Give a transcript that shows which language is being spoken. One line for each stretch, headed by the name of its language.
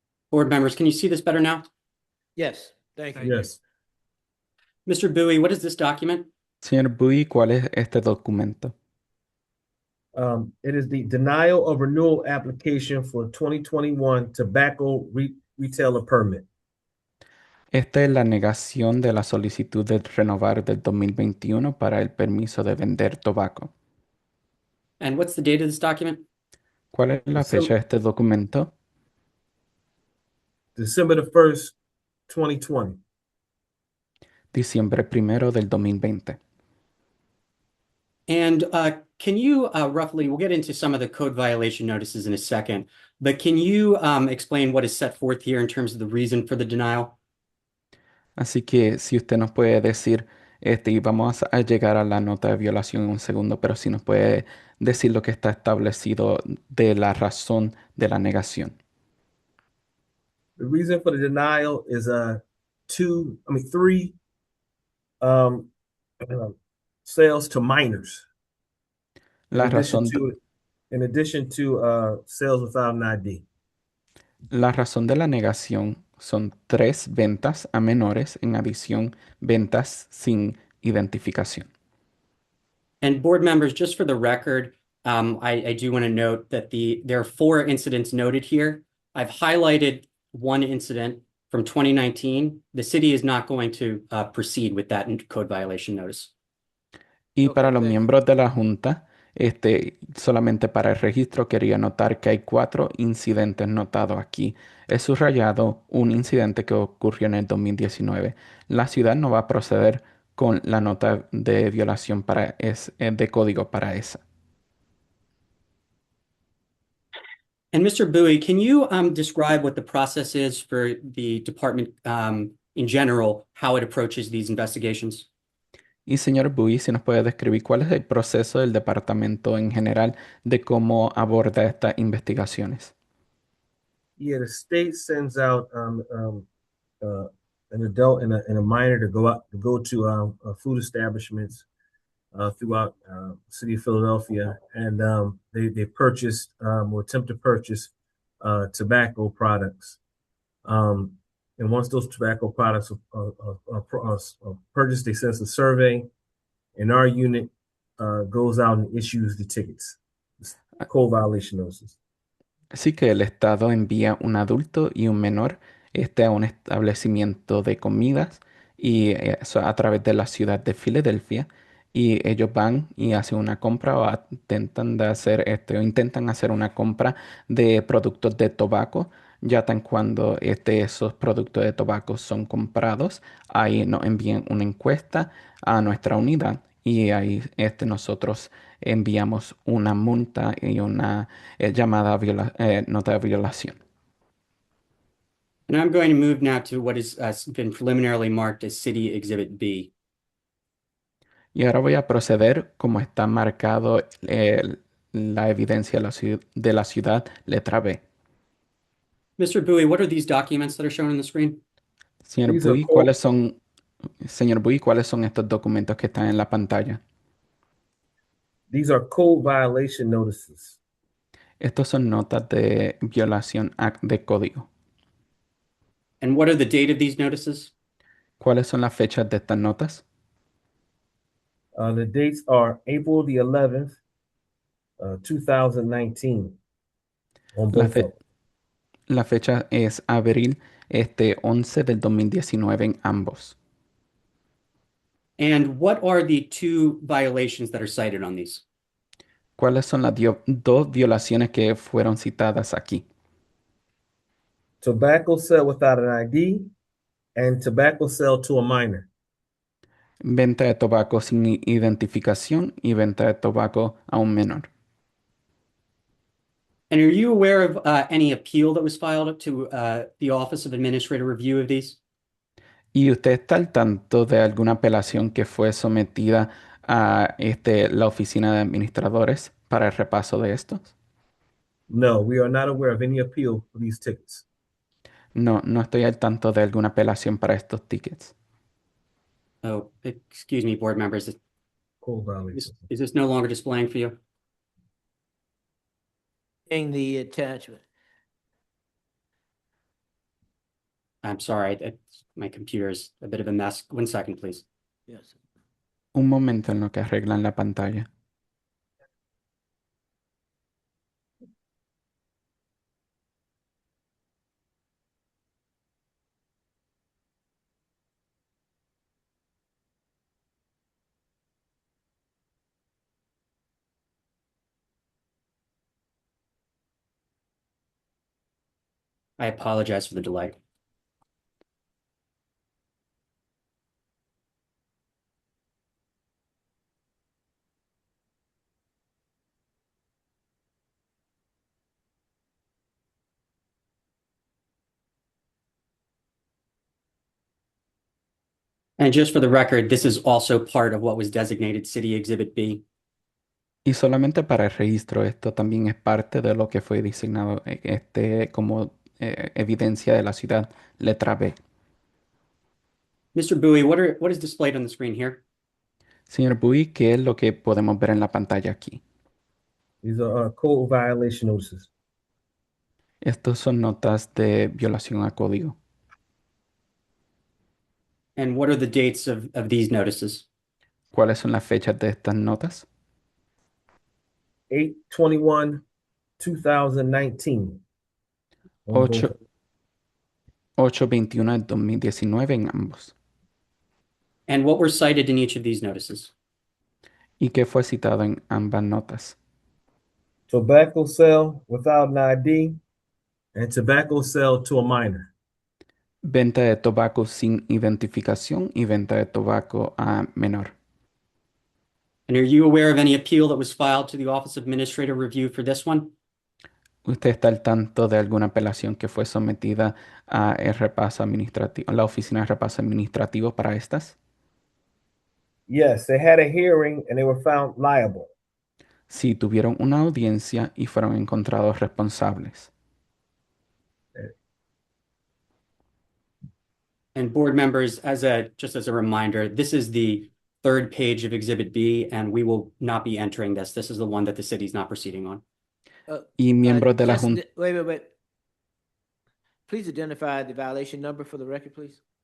English: Board members, can you see this better now? Yes, thank you. Yes. Mr. Bowie, what is this document?
Spanish: Señor Bowie, ¿cuál es este documento?
English: It is the denial of renewal application for 2021 tobacco retailer permit.
Spanish: Esta es la negación de la solicitud de renovar del 2021 para el permiso de vender tabaco.
English: And what's the date of this document?
Spanish: ¿Cuál es la fecha de este documento?
English: December the 1st, 2020.
Spanish: Diciembre 1 del 2020.
English: And can you roughly, we'll get into some of the code violation notices in a second, but can you explain what is set forth here in terms of the reason for the denial?
Spanish: Así que si usted nos puede decir, y vamos a llegar a la nota de violación en un segundo, pero si nos puede decir lo que está establecido de la razón de la negación.
English: The reason for the denial is three sales to minors.
Spanish: La razón,
English: In addition to sales without an ID.
Spanish: La razón de la negación son 3 ventas a menores, en adición, ventas sin identificación.
English: And board members, just for the record, I do want to note that there are 4 incidents noted here. I've highlighted one incident from 2019. The city is not going to proceed with that code violation notice.
Spanish: Y para los miembros de la Junta, solamente para el registro quería notar que hay 4 incidentes notados aquí. He subrayado un incidente que ocurrió en el 2019. La ciudad no va a proceder con la nota de violación de código para esa.
English: And Mr. Bowie, can you describe what the process is for the department in general, how it approaches these investigations?
Spanish: Y señor Bui, si nos puede describir cuál es el proceso del departamento en general de cómo aborda estas investigaciones.
English: Yeah, the state sends out an adult and a minor to go to food establishments throughout the city of Philadelphia, and they purchased or attempt to purchase tobacco products. And once those tobacco products are purchased, they send us a survey, and our unit goes out and issues the tickets, code violation notices.
Spanish: Así que el Estado envía un adulto y un menor a un establecimiento de comidas y eso a través de la ciudad de Filadelfia, y ellos van y hacen una compra o intentan hacer una compra de productos de tabaco. Ya tan cuando esos productos de tabaco son comprados, ahí nos envían una encuesta a nuestra unidad, y ahí nosotros enviamos una multa y una llamada nota de violación.
English: And I'm going to move now to what has been preliminarily marked as City Exhibit B.
Spanish: Y ahora voy a proceder como está marcado la evidencia de la ciudad, letra B.
English: Mr. Bowie, what are these documents that are shown on the screen?
Spanish: Señor Bui, señor Bui, ¿cuáles son estos documentos que están en la pantalla?
English: These are code violation notices.
Spanish: Estos son notas de violación de código.
English: And what are the date of these notices?
Spanish: ¿Cuáles son las fechas de estas notas?
English: The dates are April the 11th, 2019. On both
Spanish: La fecha es abril 11 del 2019 en ambos.
English: And what are the 2 violations that are cited on these?
Spanish: ¿Cuáles son las 2 violaciones que fueron citadas aquí?
English: Tobacco sale without an ID and tobacco sale to a minor.
Spanish: Venta de tabaco sin identificación y venta de tabaco a un menor.
English: And are you aware of any appeal that was filed to the Office of Administrative Review of these?
Spanish: ¿Y usted está al tanto de alguna apelación que fue sometida a la oficina de administradores para el repaso de estos?
English: No, we are not aware of any appeal for these tickets.
Spanish: No, no estoy al tanto de alguna apelación para estos tickets.
English: Oh, excuse me, board members. Is this no longer displaying for you? In the attachment. I'm sorry, my computer is a bit of a mess. 1 second, please. Yes.
Spanish: Un momento en lo que arreglan la pantalla.
English: I apologize for the delay. And just for the record, this is also part of what was designated City Exhibit B.
Spanish: Y solamente para el registro, esto también es parte de lo que fue designado como evidencia de la ciudad, letra B.
English: Mr. Bowie, what is displayed on the screen here?
Spanish: Señor Bui, ¿qué es lo que podemos ver en la pantalla aquí?
English: These are code violation notices.
Spanish: Estos son notas de violación a código.
English: And what are the dates of these notices?
Spanish: ¿Cuáles son las fechas de estas notas?
English: 8/21/2019. On both.
Spanish: 8/21 del 2019 en ambos.
English: And what were cited in each of these notices?
Spanish: ¿Y qué fue citado en ambas notas?
English: Tobacco sale without an ID and tobacco sale to a minor.
Spanish: Venta de tabaco sin identificación y venta de tabaco a menor.
English: And are you aware of any appeal that was filed to the Office of Administrative Review for this one?
Spanish: ¿Usted está al tanto de alguna apelación que fue sometida a el repaso administrativo, a la oficina de repaso administrativo para estas?
English: Yes, they had a hearing and they were found liable.
Spanish: Sí, tuvieron una audiencia y fueron encontrados responsables.
English: And board members, just as a reminder, this is the third page of Exhibit B, and we will not be entering this. This is the one that the city's not proceeding on.
Spanish: Y miembros de la
English: Just-
Spanish: Junta.
English: Wait. Please identify the violation number for the record, please.